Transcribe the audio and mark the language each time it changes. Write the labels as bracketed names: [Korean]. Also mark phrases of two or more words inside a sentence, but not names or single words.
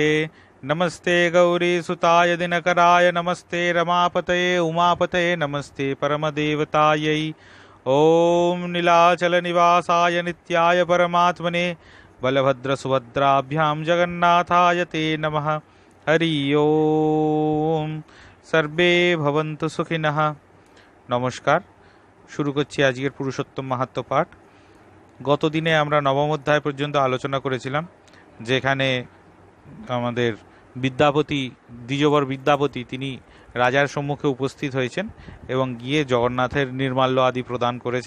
[Sanskrit] नमस्ते गौरी सुताय दिनकराय नमस्ते रमापतये उमापतये नमस्ते परमदेवतायै। ओम नीलाचल निवासाय नित्याय परमात्मने बलभद्र सुभद्राभ्यां जगन्नाथाय ते नमः। हरि ओम। सर्वे भवन्तु सुखिनः। [Bangla] নমস্কার। শুরু करছি আজকের পুরুষোত্তম মাহাত্ম্য পাঠ। গতদিনে আমরা নবম অধ্যায় পর্যন্ত আলোচনা করেছিলাম, যেখানে আমাদের বিদ্যাপতি, দ্বিজবর বিদ্যাপতি, তিনি রাজার সম্মুখে উপস্থিত হয়েছেন এবং গিয়ে জগন্নাথের নির্মাল্য আদি প্রদান করেছেন।